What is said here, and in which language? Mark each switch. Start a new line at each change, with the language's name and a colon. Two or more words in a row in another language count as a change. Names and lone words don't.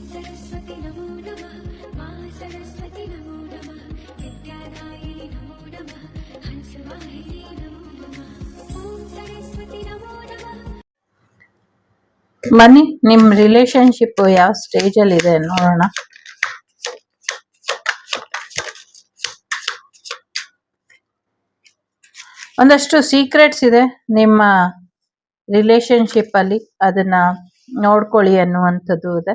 Sanskrit: सरस्वती नमो नमः मा सरस्वती नमो नमः विद्यादायिनि नमो नमः हंसवाहिनी नमो नमः ॐ सरस्वती नमो नमः.
Kannada: ಬನ್ನಿ ನಿಮ್ಮ ರಿಲೇಶನ್ಶಿಪ್ ಯಾವ ಸ್ಟೇಜಲ್ಲಿ ಇದೆ ನೋಡೋಣ. ಒಂದಷ್ಟು ಸೀಕ್ರೆಟ್ಸ್ ಇದೆ ನಿಮ್ಮ ರಿಲೇಶನ್ಶಿಪ್ ಅಲ್ಲಿ, ಅದನ್ನ ನೋಡ್ಕೊಳ್ಳಿ ಅನ್ನುವಂಥದ್ದು ಇದೆ.